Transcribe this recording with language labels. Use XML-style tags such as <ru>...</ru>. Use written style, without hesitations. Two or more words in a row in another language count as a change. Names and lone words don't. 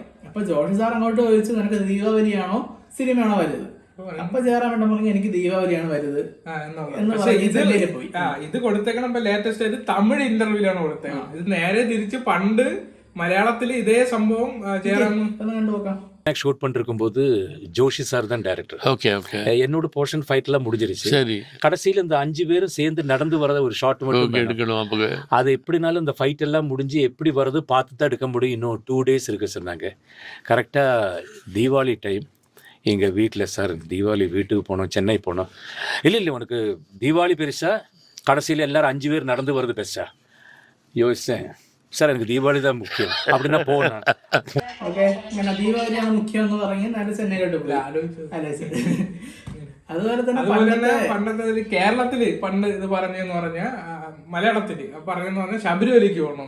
<ml>അപ്പൊ ജോഷി സാർ അങ്ങോട്ട് ചോദിച്ചു, നിനക്ക് ദീപാവലിയാണോ സിനിമയാണോ വലുത്? അപ്പൊ ജയറാമേട്ടൻ പറഞ്ഞു, എനിക്ക് ദീപാവലിയാണ് വരുത് എന്ന് പോയി. ഇത് കൊടുത്തേക്കണം ലേറ്റസ്റ്റ് ആയിട്ട് തമിഴ് ഇന്റർവ്യൂലാണ് കൊടുത്തേക്കണം. ഇത് നേരെ തിരിച്ച് പണ്ട് മലയാളത്തിൽ ഇതേ സംഭവം കണ്ടുപോക്കാം.</ml> <ta>ஷூட் பண்ணிருக்கும் போது ஜோஷி சார் தான் டைரக்டர். ஓகே ஓகே. என்னோட போர்ஷன் ஃபைட் எல்லாம் முடிஞ்சிருச்சு. சரி. கடைசியில இந்த 5 பேரும் சேர்ந்து நடந்து வரத ஒரு ஷாட் மட்டும் எடுக்கணும். அப்போ அது எப்படினாலும் இந்த ஃபைட் எல்லாம் முடிஞ்சு எப்படி வரது பார்த்து தான் எடுக்க முடியும். இன்னும் 2 days இருக்கு சொன்னாங்க. கரெக்டா தீபாவளி டைம் எங்கள் வீட்டில் சார் தீபாவளி வீட்டுக்கு போனோம், சென்னை போனோம். இல்லை உனக்கு தீபாவளி பெருசா கடைசியில் எல்லாரும் 5 பேர் நடந்து வருது பெருசா யோசிச்சேன்.</ta> <ml>സാർ എനിക്ക് ദീപാവലി தான் മുഖ്യം அப்படின்னா പോകണം. ദീപാവലിയാണ് മുഖ്യം എന്ന് പറഞ്ഞ് നല്ല ചെന്നൈയിലോട്ട് പോയി. അതുപോലെ തന്നെ പണ്ടത്തെ കേരളത്തില് പണ്ട് ഇത് പറഞ്ഞെന്ന് പറഞ്ഞ മലയാളത്തില് പറഞ്ഞെന്ന് പറഞ്ഞാൽ ശബരിമലയ്ക്ക് പോകണം.</ml>